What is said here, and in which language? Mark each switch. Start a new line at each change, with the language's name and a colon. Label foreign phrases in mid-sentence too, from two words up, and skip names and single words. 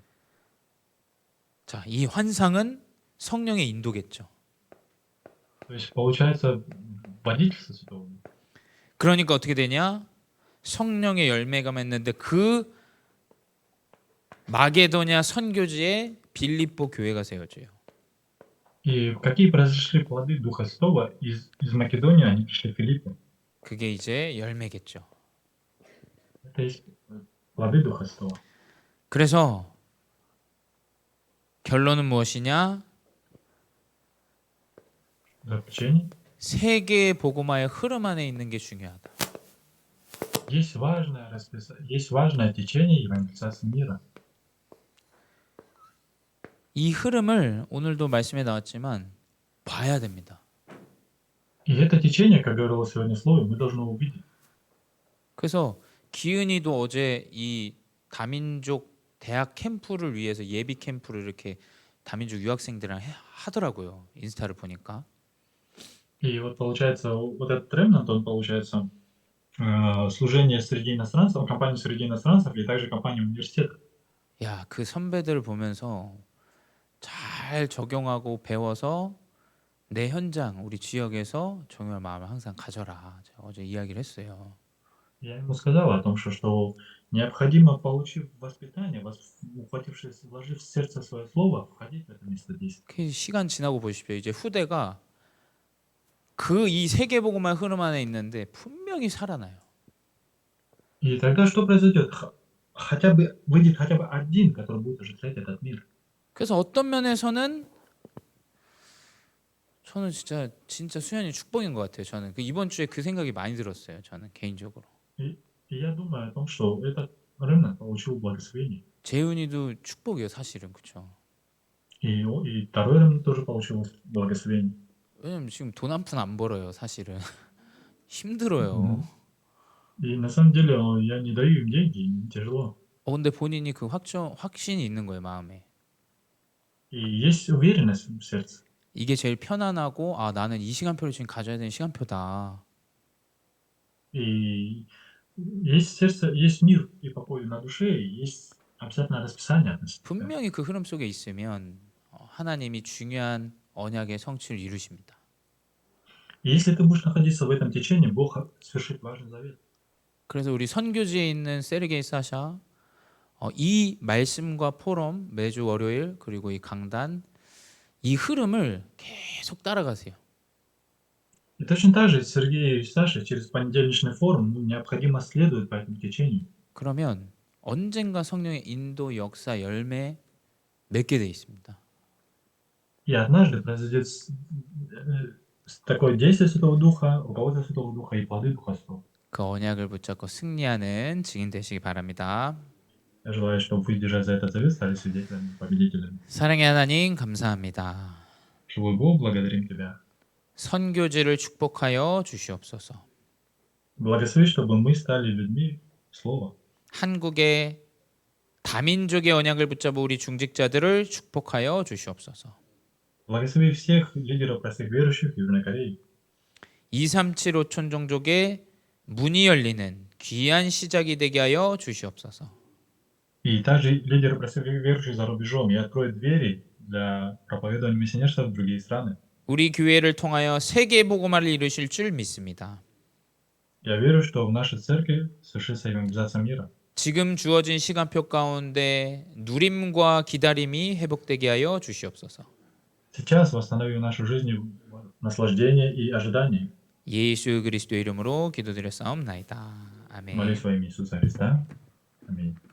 Korean: 자, 이 환상은 성령의 인도겠죠.
Russian: То есть получается водительство Святого Духа.
Korean: 그러니까 어떻게 되냐? 성령의 열매가 맺는데 그 마게도냐 선교지에 빌립보 교회가 세워져요.
Russian: И какие произошли плоды Духа Святого? Из Македонии они пришли в Филиппы.
Korean: 그게 이제 열매겠죠.
Russian: Это есть плоды Духа Святого.
Korean: 그래서 결론은 무엇이냐?
Russian: Заключение.
Korean: 세계의 복음화의 흐름 안에 있는 게 중요하다.
Russian: Есть важное течение евангелизации мира.
Korean: 이 흐름을 오늘도 말씀에 나왔지만 봐야 됩니다.
Russian: И это течение, как говорилось сегодня в слове, мы должны увидеть.
Korean: 그래서 기은이도 어제 이 다민족 대학 캠프를 위해서 예비 캠프를 이렇게 다민족 유학생들이랑 하더라고요. 인스타를 보니까.
Russian: И вот получается, вот этот ремнант, он получается служение среди иностранцев, компания среди иностранцев и также компания университета.
Korean: 야, 그 선배들을 보면서 잘 적용하고 배워서 내 현장, 우리 지역에서 적용할 마음을 항상 가져라. 제가 어제 이야기를 했어요.
Russian: Я ему сказал о том, что необходимо, получив воспитание, ухватившись, вложив в сердце свое слово, входить в это место действия.
Korean: 그 시간 지나고 보십시오. 이제 후대가 그 이 세계복음화의 흐름 안에 있는데 분명히 살아나요.
Russian: И тогда что произойдет? Выйдет хотя бы один, который будет оживлять этот мир.
Korean: 그래서 어떤 면에서는 저는 진짜 수현이 축복인 것 같아요. 저는 그 이번 주에 그 생각이 많이 들었어요. 저는 개인적으로.
Russian: И я думаю о том, что этот ремнант получил благословение.
Korean: 재훈이도 축복이에요, 사실은. 그렇죠?
Russian: И второй ремнант тоже получил благословение.
Korean: 왜냐면 지금 돈 한 푼 안 벌어요, 사실은. 힘들어요.
Russian: И на самом деле я не даю им деньги, им тяжело.
Korean: 근데 본인이 그 확신이 있는 거예요, 마음에.
Russian: И есть уверенность в сердце.
Korean: 이게 제일 편안하고 나는 이 시간표를 지금 가져야 되는 시간표다.
Russian: И есть сердце, есть мир и покой на душе, и есть обязательно расписание относительно.
Korean: 분명히 그 흐름 속에 있으면 하나님이 중요한 언약의 성취를 이루십니다.
Russian: И если ты будешь находиться в этом течении, Бог свершит важный завет.
Korean: 그래서 우리 선교지에 있는 세르게이 사샤 이 말씀과 포럼 매주 월요일 그리고 이 강단 이 흐름을 계속 따라가세요.
Russian: И точно так же Сергей и Саша через понедельничный форум необходимо следовать по этому течению.
Korean: 그러면 언젠가 성령의 인도 역사 열매 맺게 돼 있습니다.
Russian: И однажды произойдет такое действие Святого Духа, руководство Святого Духа и плоды Духа Святого.
Korean: 그 언약을 붙잡고 승리하는 증인 되시기 바랍니다.
Russian: Я желаю, чтобы вы, держась за этот завет, стали свидетелями, победителями.
Korean: 사랑의 하나님 감사합니다.
Russian: Живой Бог, благодарим Тебя.
Korean: 선교지를 축복하여 주시옵소서.
Russian: Благослови, чтобы мы стали людьми Слова.
Korean: 한국의 다민족의 언약을 붙잡은 우리 중직자들을 축복하여 주시옵소서.
Russian: Благослови всех лидеров простых верующих Южной Кореи.
Korean: 237 5천 종족의 문이 열리는 귀한 시작이 되게 하여 주시옵소서.
Russian: И также лидеры простых верующих за рубежом. И откроет двери для проповедования миссионерства в другие страны.
Korean: 우리 교회를 통하여 세계 복음화를 이루실 줄 믿습니다.
Russian: Я верю, что в нашей церкви совершится евангелизация мира.
Korean: 지금 주어진 시간표 가운데 누림과 기다림이 회복되게 하여 주시옵소서.
Russian: Сейчас восстанови в нашу жизнь наслаждение и ожидание.
Korean: 예수 그리스도의 이름으로 기도드렸사옵나이다. 아멘.
Russian: Молюсь во имя Иисуса Христа. Аминь.